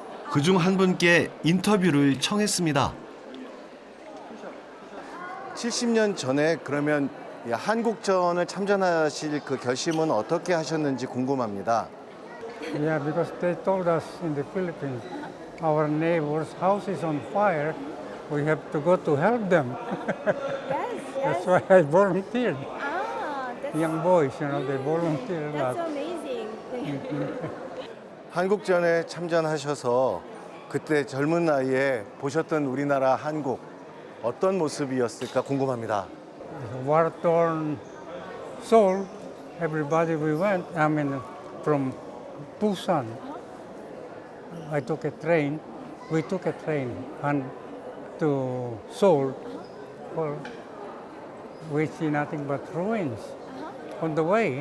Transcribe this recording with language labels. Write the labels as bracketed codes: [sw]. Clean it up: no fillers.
[ko] 그중 한 분께 인터뷰를 청했습니다. 70년 전에 그러면 이 한국전을 참전하실 그 결심은 어떻게 하셨는지 궁금합니다. [en] Yeah, because they told us in the Philippines, our neighbor's house is on fire. We have to go to help them. That's why I volunteered. Young boys, you know, they volunteer a lot. [ko] 한국전에 참전하셔서 그때 젊은 나이에 보셨던 우리나라 한국 어떤 모습이었을까 궁금합니다. [en] War-torn Seoul, everybody we went, I mean, from Busan. I took a train, we took a train and to Seoul. Well, we see nothing but ruins on the way.